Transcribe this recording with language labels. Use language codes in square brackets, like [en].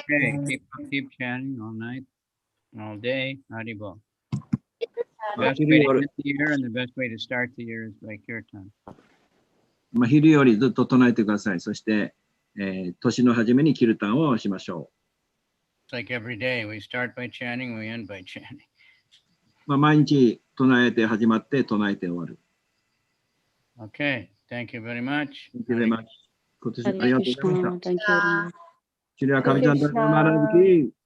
[en] Okay, keep chanting all night, all day. Haribol. Best way to end the year and the best way to start the year is by kirtan. [ja] まあ、昼よりずっと唱えてください。そして、年の初めにキルタンをしましょ [en] It's like every day. We start by chanting, we end by chanting. [ja] う。まあ、毎日唱えて始まって唱えて終わる。 [en] Okay, thank you very much. Thank you very much. [ja] 今年ありがとうございました。 [en] Thank you very much. シュリアカビチャンダルマラブキー。